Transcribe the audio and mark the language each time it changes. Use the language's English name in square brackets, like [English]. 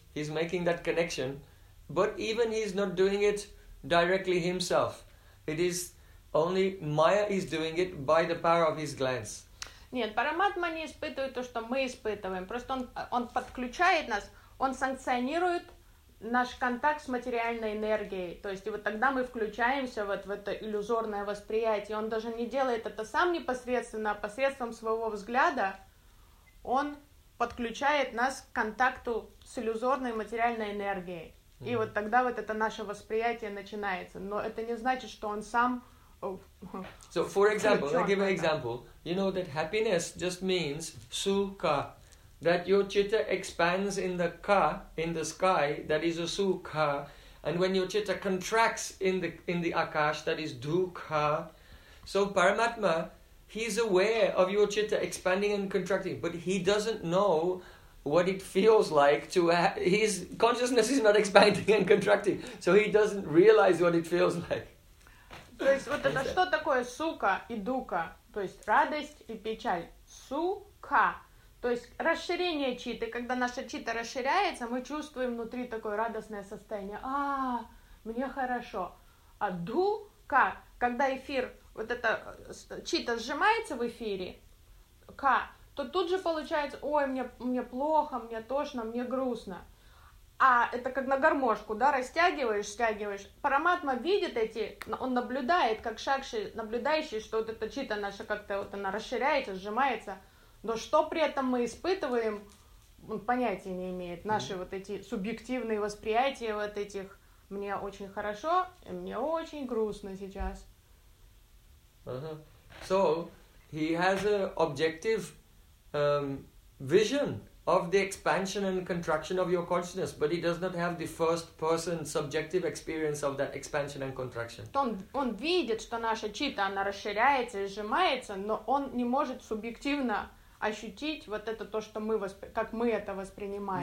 [English] He's making that connection, but even he's not doing it directly himself. It is only Maya is doing it by the power of his glance. [Russian] Нет, параматма не испытывает то, что мы испытываем. Просто он подключает нас, он санкционирует наш контакт с материальной энергией. То есть и вот тогда мы включаемся вот в это иллюзорное восприятие. Он даже не делает это сам непосредственно, а посредством своего взгляда он подключает нас к контакту с иллюзорной материальной энергией. И вот тогда вот это наше восприятие начинается. Но это не значит, что он сам... [English] So, for example, let me give an example. You know that happiness just means sukha. That your chitta expands in the ka, in the sky, that is a sukha. And when your chitta contracts in the akash, that is dukha. So Paramatma, he's aware of your chitta expanding and contracting, but he doesn't know what it feels like to his consciousness is not expanding and contracting. So he doesn't realize what it feels like. [Russian] То есть вот это что такое сука и дука? То есть радость и печаль. Сука. То есть расширение читы, когда наша чита расширяется, мы чувствуем внутри такое радостное состояние. А, мне хорошо. А дука, когда эфир, вот эта чита сжимается в эфире, ка, то тут же получается, ой, мне плохо, мне тошно, мне грустно. А это как на гармошку, да, растягиваешь, стягиваешь. Параматма видит эти, он наблюдает, как шакши, наблюдающий, что вот эта чита наша как-то вот она расширяется, сжимается. Но что при этом мы испытываем, он понятия не имеет. Наши вот эти субъективные восприятия вот этих «мне очень хорошо», и «мне очень грустно сейчас». [English] So, he has an objective vision of the expansion and contraction of your consciousness, but he does not have the first person subjective experience of that expansion and contraction. [Russian] Он видит, что наша чита, она расширяется и сжимается, но он не может субъективно ощутить вот это то, что мы как мы это воспринимаем.